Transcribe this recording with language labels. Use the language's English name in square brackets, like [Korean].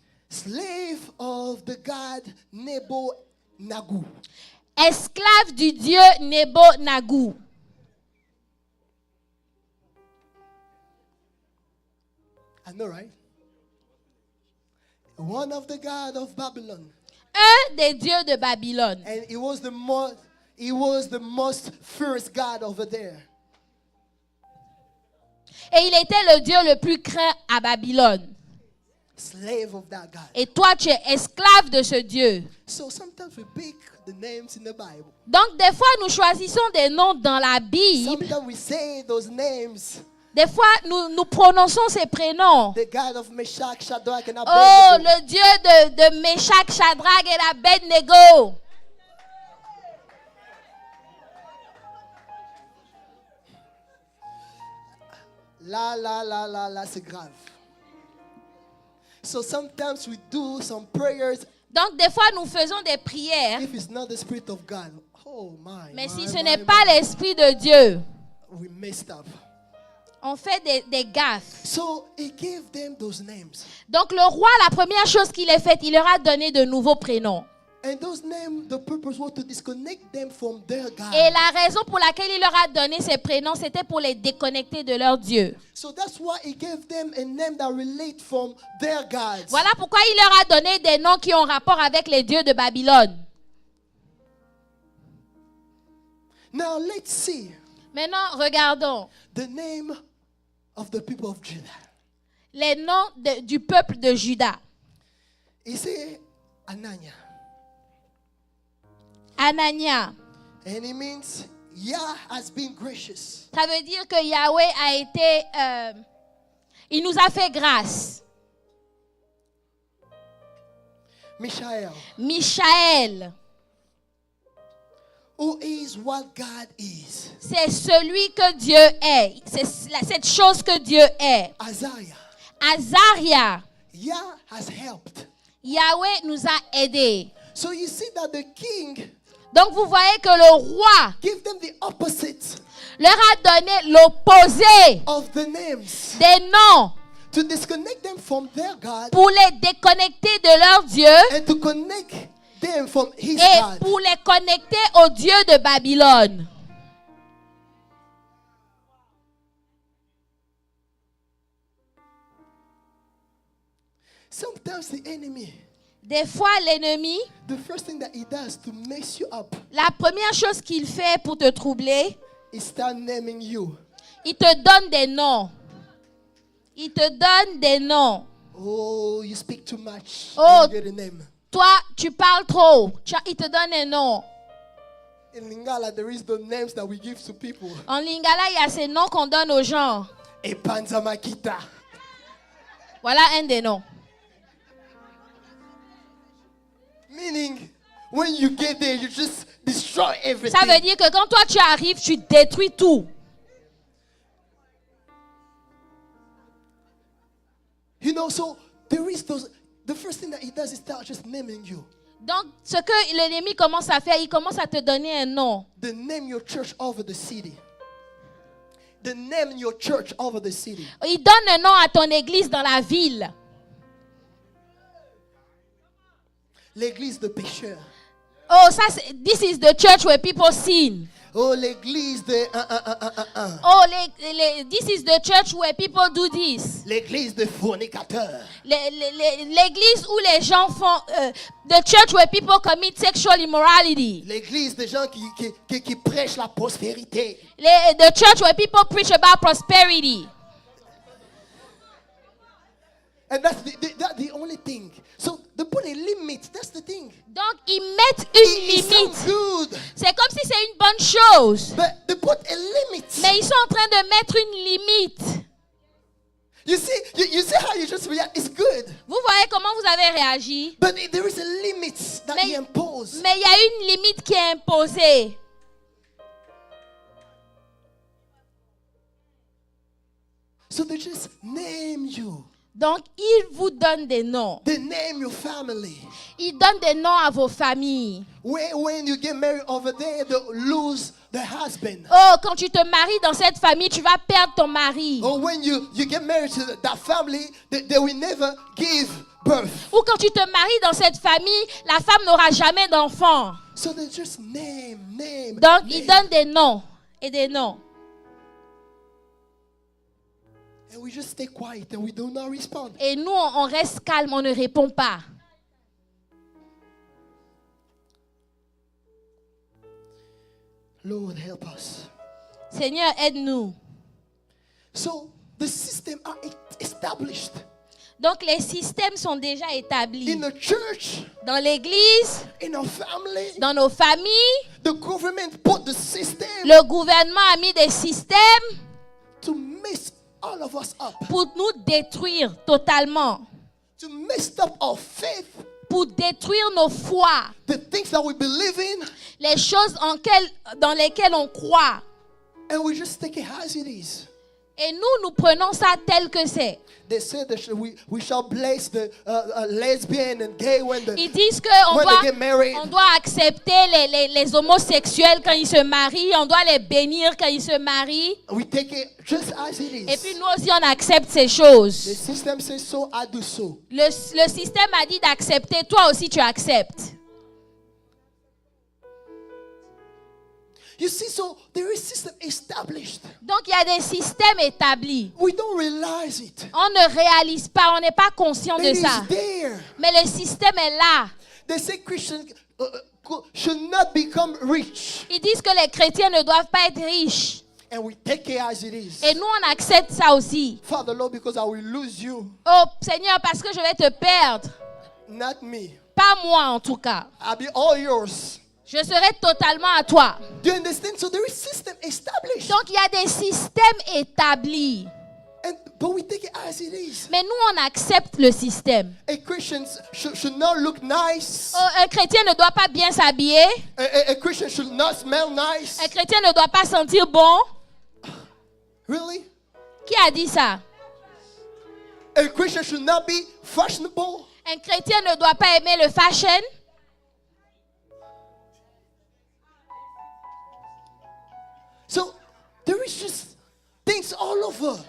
[English] Slave of the god Nebo-Nagu. [French] esclave du dieu Nebo-Nagu. [English] I know, right? One of the gods of Babylon. [French] Un des dieux de Babylone. [English] And he was the most fierce god over there. [French] Et il était le dieu le plus craint à Babylone. [English] Slave of that god. [French] Et toi, tu es esclave de ce dieu. [English] So sometimes we pick the names in the Bible. [French] Donc, des fois, nous choisissons des noms dans la Bible. [English] Sometimes we say those names. [French] Des fois, nous prononçons ces prénoms. [English] The God of Meshach, Shadrach, and Oh, Abednego. [French] le dieu de Meshach, Shadrach et Abednego. La, c'est grave. [English] So sometimes we do some prayers. [French] Donc, des fois, nous faisons des prières. [English] If it's not the Spirit of God, oh my. [French] Mais si [English] my, [French] ce [English] my, [French] n'est [English] my. [French] pas l'Esprit de Dieu, [English] We messed up. [French] on fait des gaffes. [English] So he gave them those names. [French] Donc, le roi, la première chose qu'il a faite, il leur a donné de nouveaux prénoms. [English] And those names, the purpose was to disconnect them from their God. [French] Et la raison pour laquelle il leur a donné ces prénoms, c'était pour les déconnecter de leur Dieu. [English] So that's why he gave them a name that relate from their gods. [French] Voilà pourquoi il leur a donné des noms qui ont rapport avec les dieux de Babylone. [English] Now let's see [French] Maintenant, regardons [English] the name of the people of Judah. [French] les noms du peuple de Juda. [English] He said Anania. [French] Anania. [English] And it means Yah has been gracious. [French] Ça veut dire que Yahweh a été... il nous a fait grâce. [English] Mishael, [French] Michaël, [English] who is what God is. [French] c'est celui que Dieu est. C'est cette chose que Dieu est. [English] Azariah, [French] Azaria, [English] Yah has helped. [French] Yahweh nous a aidés. [English] So you see that the king [French] Donc vous voyez que le roi [English] gave them the opposite [French] leur a donné l'opposé [English] of the names [French] des noms [English] to disconnect them from their God [French] pour les déconnecter de leur Dieu [English] and to connect them from his [French] et [English] God. [French] pour les connecter au Dieu de Babylone. [English] Sometimes the enemy, [French] Des fois, l'ennemi, [English] the first thing that he does to mess you up [French] la première chose qu'il fait pour te troubler, [English] is start naming you. [French] il te donne des noms. Il te donne des noms. [English] Oh, you speak too much. Oh. You get a name. [French] Toi, tu parles trop. Il te donne un nom. [English] In Lingala, there is the names that we give to people. [French] En Lingala, il y a ces noms qu'on donne aux gens. [Lingala] Epanza Makita. [French] Voilà un des noms. [English] Meaning, when you get there, you just destroy everything. [French] Ça veut dire que quand toi tu arrives, tu détruis tout. [English] You know, so there is those. The first thing that he does is start just naming you. [French] Donc, ce que l'ennemi commence à faire, il commence à te donner un nom. [English] The name your church over the city. The name your church over the city. [French] Il donne un nom à ton église dans la ville. L'église de pécheurs. Oh, ça, [English] this is the church where people sin. [French] Oh, l'église de [English] Oh, this is the church where people do this. [French] L'église de fornicateurs. L'église où les gens font... [English] the church where people commit sexual immorality. [French] L'église des gens qui prêchent la prospérité. [English] The church where people preach about prosperity. And that's the only thing. So they put a limit. That's the thing. [French] Donc, ils mettent une [English] It sounds good, [French] C'est comme si c'est une bonne chose. [English] but they put a limit. [French] Mais ils sont en train de mettre une limite. [English] You see how you just react. It's good, [French] Vous voyez comment vous avez réagi. [English] but there is a limit that [French] Mais- [English] he imposed. [French] Mais il y a une limite qui est imposée. [English] So they just name you. [French] Donc, ils vous donnent des noms. [English] They name your family. [French] Ils donnent des noms à vos familles. [English] When you get married over there, they lose the husband. [French] Oh, quand tu te maries dans cette famille, tu vas perdre ton mari. [English] Or when you get married to that family, they will never give birth. [French] Ou quand tu te maries dans cette famille, la femme n'aura jamais d'enfant. [English] So they just name. [French] Donc, ils donnent des noms et des noms. [English] And we just stay quiet and we do not respond. [French] Et nous, on reste calme, on ne répond pas. [English] Lord, help us. [French] Seigneur, aide-nous. [English] So the system are established [French] Donc, les systèmes sont déjà établis. [English] in the church, [French] Dans l'église, [English] in our family. [French] dans nos familles, [English] The government put the system [French] le gouvernement a mis des systèmes [English] to mess all of us up, [French] pour nous détruire totalement. [English] to mess up our faith, [French] Pour détruire nos foi. [English] the things that we believe in, [French] Les choses dans lesquelles on croit. [English] and we just take it as it is. [French] Et nous prenons ça tel que c'est. [English] They said that we shall bless the lesbian and gay when [French] Ils disent qu'on [English] when they get married. [French] doit accepter les homosexuels quand ils se marient. On doit les bénir quand ils se marient. [English] We take it just as it is. [French] Et puis nous aussi, on accepte ces choses. [English] The system says so, I do so. [French] Le système a dit d'accepter. Toi aussi, tu acceptes. [English] You see, so there is system established. [French] Donc, il y a des systèmes établis. [English] We don't realize it. [French] On ne réalise pas, on n'est pas conscient [English] It [French] de [English] is [French] ça. [English] there. [French] Mais le système est là. [English] They say Christians should not become rich. [French] Ils disent que les chrétiens ne doivent pas être riches. [English] And we take it as it is. [French] Et nous, on accepte ça aussi. [English] Father, Lord, because I will lose you, [French] Oh, Seigneur, parce que je vais te perdre. [English] not me. [French] Pas moi, en tout cas. [English] I'll be all yours. [French] Je serai totalement à toi. [English] Do you understand? So there is system established. [French] Donc il y a des systèmes établis. [English] But we take it as it is. [French] Mais nous, on accepte le système. [English] A Christian should not look nice. [French] Un chrétien ne doit pas bien s'habiller. [English] A Christian should not smell nice. [French] Un chrétien ne doit pas sentir bon. [English] Really? [French] Qui a dit ça? [English] A Christian should not be fashionable. [French] Un chrétien ne doit pas aimer le fashion. [English] So there is just things all over.